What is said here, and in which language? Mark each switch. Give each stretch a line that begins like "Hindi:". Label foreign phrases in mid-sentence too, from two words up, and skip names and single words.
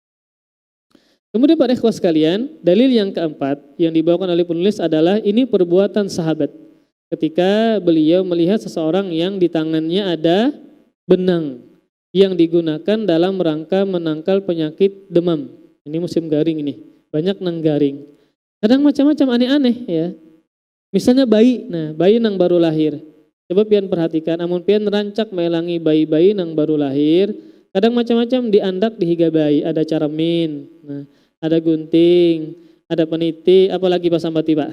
Indonesian: Kemudian para ikhwah sekalian, dalil yang keempat yang dibawakan oleh penulis adalah ini perbuatan sahabat. Ketika beliau melihat seseorang yang di tangannya ada benang yang digunakan dalam rangka menangkal penyakit demam. Ini
Banjar: musim garing ini, banyak nang garing.
Indonesian: Kadang macam-macam aneh-aneh ya.
Banjar: Misalnya bayi nang baru lahir. Coba pian perhatikan, amun pian rancak melangi bayi-bayi nang baru lahir, kadang macam-macam diandak di higa bayi, ada caramin, ada gunting, ada peniti, apalagi pasambati Pak.